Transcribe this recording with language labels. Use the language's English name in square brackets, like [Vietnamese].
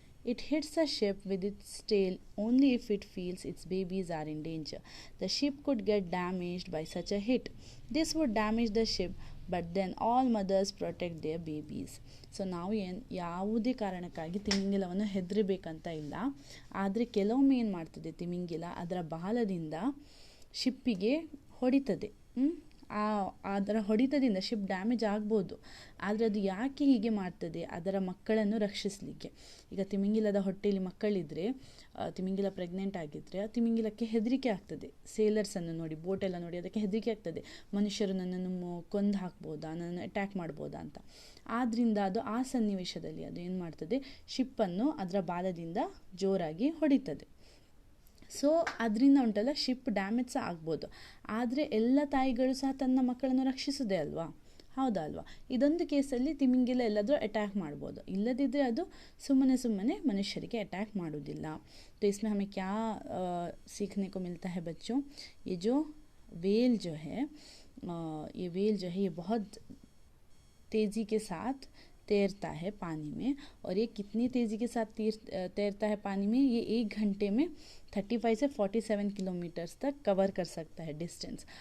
[English] It hits a ship with its tail only if it feels its babies are in danger. The ship could get damaged by such a hit. This would damage the ship, but then all mothers protect their babies. [Kannada] So ನಾವು ಯಾವುದೇ ಕಾರಣಕ್ಕಾಗಿ ತಿಮಿಂಗಿಲವನ್ನು ಹೆದರಬೇಕಂತ ಇಲ್ಲ. ಆದರೆ ಕೆಲವೊಮ್ಮೆ ಏನು ಮಾಡ್ತದೆ ತಿಮಿಂಗಿಲ, ಅದರ ಬಾಲದಿಂದ ಶಿಪ್ಪಿಗೆ ಹೊಡಿತದೆ. ಅದರ ಹೊಡಿತದಿಂದ ಶಿಪ್ ಡ್ಯಾಮೇಜ್ ಆಗ್ಬೋದು. ಆದರೆ ಅದು ಯಾಕೆ ಹೀಗೆ ಮಾಡ್ತದೆ? ಅದರ ಮಕ್ಕಳನ್ನು ರಕ್ಷಿಸಲಿಕ್ಕೆ. ಈಗ ತಿಮಿಂಗಿಲದ ಹೊಟ್ಟೆಯಲ್ಲಿ ಮಕ್ಕಳಿದ್ರೆ, ತಿಮಿಂಗಿಲ ಪ್ರೆಗ್ನೆಂಟ್ ಆಗಿದ್ದರೆ ಆ ತಿಮಿಂಗಿಲಕ್ಕೆ ಹೆದರಿಕೆ ಆಗ್ತದೆ. ಸೇಲರ್ಸನ್ನು ನೋಡಿ, ಬೋಟೆಲ್ಲ ನೋಡಿ ಅದಕ್ಕೆ ಹೆದರಿಕೆ ಆಗ್ತದೆ, ಮನುಷ್ಯರು ನನ್ನನ್ನು ಕೊಂದು ಹಾಕ್ಬೋದಾ, ನನ್ನನ್ನು ಅಟ್ಯಾಕ್ ಮಾಡ್ಬೋದಾ ಅಂತ. ಆದ್ದರಿಂದ ಅದು ಆ ಸನ್ನಿವೇಶದಲ್ಲಿ ಅದು ಏನು ಮಾಡ್ತದೆ? ಶಿಪ್ಪನ್ನು ಅದರ ಬಾಲದಿಂದ ಜೋರಾಗಿ ಹೊಡಿತದೆ. ಸೊ ಅದರಿಂದ ಉಂಟಲ್ಲ, ಶಿಪ್ ಡ್ಯಾಮೇಜ್ ಸಹ ಆಗ್ಬೋದು. ಆದರೆ ಎಲ್ಲ ತಾಯಿಗಳು ಸಹ ತನ್ನ ಮಕ್ಕಳನ್ನು ರಕ್ಷಿಸೋದೇ ಅಲ್ವಾ? ಹೌದಾ ಅಲ್ವಾ? ಇದೊಂದು ಕೇಸಲ್ಲಿ ತಿಮಿಂಗಿಲ ಎಲ್ಲಾದರೂ ಅಟ್ಯಾಕ್ ಮಾಡ್ಬೋದು. ಇಲ್ಲದಿದ್ದರೆ ಅದು ಸುಮ್ಮನೆ ಮನುಷ್ಯರಿಗೆ ಅಟ್ಯಾಕ್ ಮಾಡೋದಿಲ್ಲ. [Hindi] तो इसमें हमें क्या सीखने को मिलता है बच्चों? ये जो वेल जो है ये बहुत तेज़ी के साथ तैरता है पानी में. और ये कितनी तेज़ी के साथ तैरता है पानी में? ये 1 घंटे में 35 से 47 किलोमीटर्स तक कवर कर सकता है डिस्टेंस.